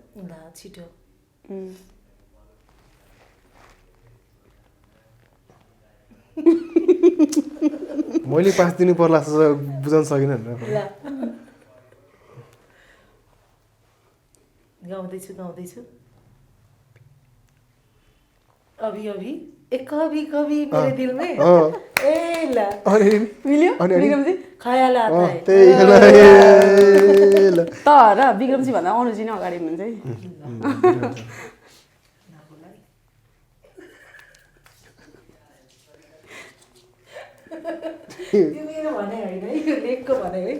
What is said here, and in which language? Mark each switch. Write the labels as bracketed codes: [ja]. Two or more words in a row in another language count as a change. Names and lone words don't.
[ne] ल छिटो मैले पास दिनु पर्ला जस्तो बुझाउन सकिनँ भनेर ल गाउँदै गाउँदैछु [hi] अभी अभी एक कभी कभी मेरे दिल में ए ल [ne] मिल्यो विक्रमजी [hi] खयाल आता है [ne] तर विक्रमजी भन्दा अनुजी नै अगाडि हुनुहुन्छ है त्यो मेरो भने होइन है यो लेखको भने है